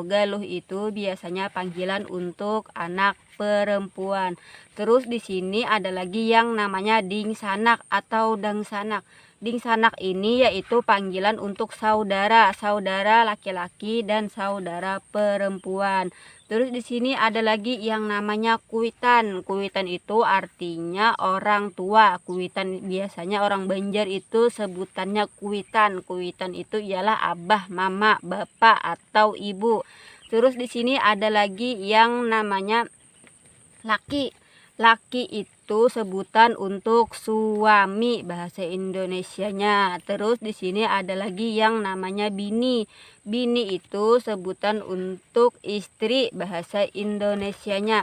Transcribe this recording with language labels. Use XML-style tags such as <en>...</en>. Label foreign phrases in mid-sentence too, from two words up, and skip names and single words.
<id>Galuh itu biasanya panggilan untuk anak perempuan. Terus di sini ada lagi yang namanya dingsanak atau dangsanak. Dingsanak ini yaitu panggilan untuk saudara, saudara laki-laki dan saudara perempuan. Terus di sini ada lagi yang namanya kuitan. Kuitan itu artinya orang tua. Kuitan biasanya orang Banjar itu sebutannya kuitan. Kuitan itu ialah abah, mama, bapak atau ibu. Terus di sini ada lagi yang namanya laki. Laki itu sebutan untuk suami bahasa Indonesianya. Terus di sini ada lagi yang namanya bini. Bini itu sebutan untuk istri bahasa Indonesianya.</id>